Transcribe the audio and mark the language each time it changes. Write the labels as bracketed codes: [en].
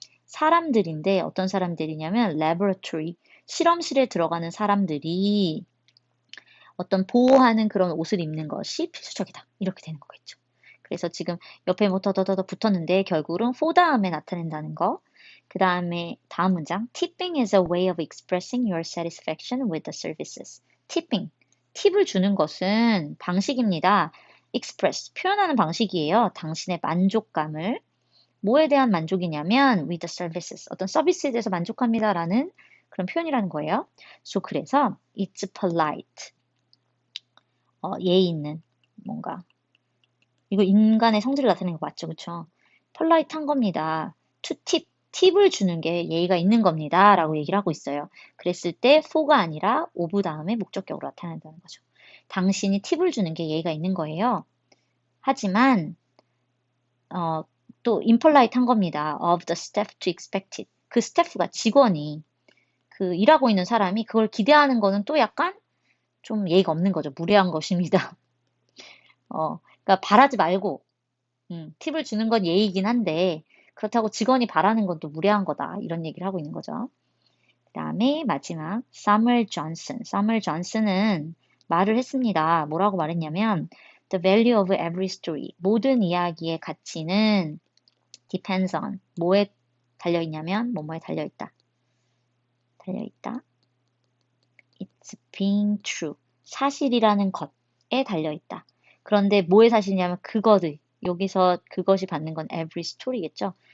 [ko] 사람들인데 어떤 사람들이냐면 laboratory, 실험실에 들어가는 사람들이 어떤 보호하는 그런 옷을 입는 것이 필수적이다. 이렇게 되는 거겠죠. 그래서 지금 옆에 뭐 더더더 붙었는데 결국은 for 다음에 나타낸다는 거. 그 다음에 다음 문장. [en] Tipping is a way of expressing your satisfaction with the services. Tipping. [ko] 팁을 주는 것은 방식입니다. express. 표현하는 방식이에요. 당신의 만족감을. 뭐에 대한 만족이냐면 [en] with the services. [ko] 어떤 서비스에 대해서 만족합니다라는 그런 표현이라는 거예요. 그래서 [en] it's polite. [ko] 예의 있는 뭔가 이거 인간의 성질을 나타내는 거 맞죠, 그쵸? polite한 겁니다. [en] to tip, [ko] 팁을 주는 게 예의가 있는 겁니다. 라고 얘기를 하고 있어요. 그랬을 때 for가 아니라 of 다음에 목적격으로 나타낸다는 거죠. 당신이 팁을 주는 게 예의가 있는 거예요. 하지만 또 impolite한 겁니다. [en] of the staff to expect it. [ko] 그 스태프가 직원이 그 일하고 있는 사람이 그걸 기대하는 거는 또 약간 좀 예의가 없는 거죠. 무례한 것입니다. 그러니까 바라지 말고, 팁을 주는 건 예의이긴 한데, 그렇다고 직원이 바라는 건 또 무례한 거다. 이런 얘기를 하고 있는 거죠. 그 다음에 마지막, Samuel Johnson. Samuel Johnson은 말을 했습니다. 뭐라고 말했냐면, [en] The value of every story. [ko] 모든 이야기의 가치는 [en] depends on. [ko] 뭐에 달려있냐면, 뭐뭐에 달려있다. 달려있다. [en] It's being true. [ko] 사실이라는 것에 달려있다. 그런데 뭐의 사실이냐면 그것의, 여기서 그것이 받는 건 every story겠죠.